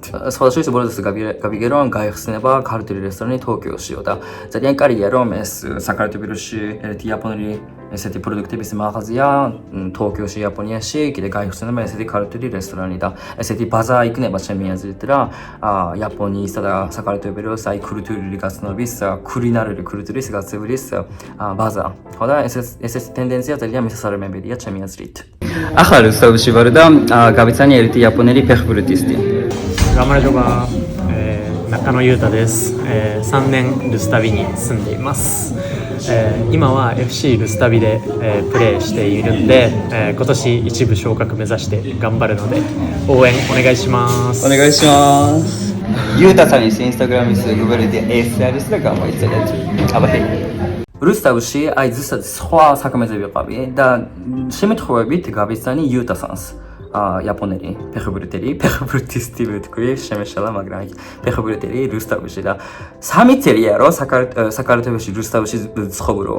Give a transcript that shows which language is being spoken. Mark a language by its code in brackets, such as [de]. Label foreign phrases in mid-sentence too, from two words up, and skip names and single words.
[ka] სხვადასხვა ბოლოს გავიგე რომ გაიხსნება ქართული რესტორანი Tokyo-შიო და ძალიან კარგია რომ ეს საქართველოში ერთი იაპონური ესეთი პროდუქტების მაღაზია Tokyo-ში, იაპონიაში კიდე გაიხსნება ესეთი ქართული რესტორანი და ესეთი ბაზა იქნება ჩემი აზრით რა იაპონიისა და საქართველოს აი კულტურული გაცნობის, კულინარული კულტურის გაცნობის ბაზა. ხო და ეს ტენდენცია ძალიან მისასალმებელია ჩემი აზრით. ახლა რუსთავში ვარ და გავიცანი ერთი იაპონელი ფეხბურთისტი. გამარჯობა, [ja] 中野裕太です。3年ルスタビに住んでいます。今は FC ルスタビでプレーしているんで、今年一部昇格目指して頑張るので応援お願いします。お願いします。ゆうたさんにインスタグラムに [ka] გუბერნატორი ეს და გამოიცადეთ. აბა ჰეი. რუსთავში აი ზუსტად სხვა საქმეზე ვიყავი და შემთხვევებით გავიცანი იუტასანს. იაპონელი ფეხბურთისტი ვთქვი, შემეშალა, მაგრამ ფეხბურთელი რუსთავში და 3 წელია რომ საქართველოში რუსთავში ცხოვრობ.